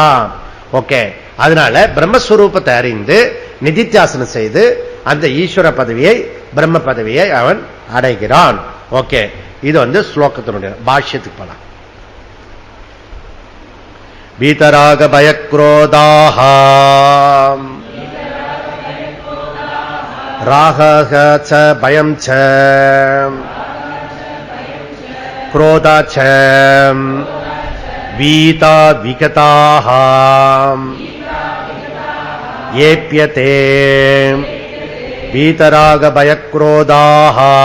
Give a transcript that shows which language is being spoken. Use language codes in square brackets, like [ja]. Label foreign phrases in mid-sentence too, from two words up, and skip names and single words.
[ta] ஓகே, அதனால பிரம்மஸ்வரூபத்தை அறிந்து நிதித்தியாசனம் செய்து அந்த ஈஸ்வர பதவியை, பிரம்ம பதவியை அவன் அடைகிறான். ஓகே, இது வந்து ஸ்லோகத்தினுடைய பாஷ்யத்துக்கு போலாம். [sa] वीतराग भयक्रोधाः राग च भयं च क्रोधा च वीता विगताः येप्यते वीतराग भयक्रोधाः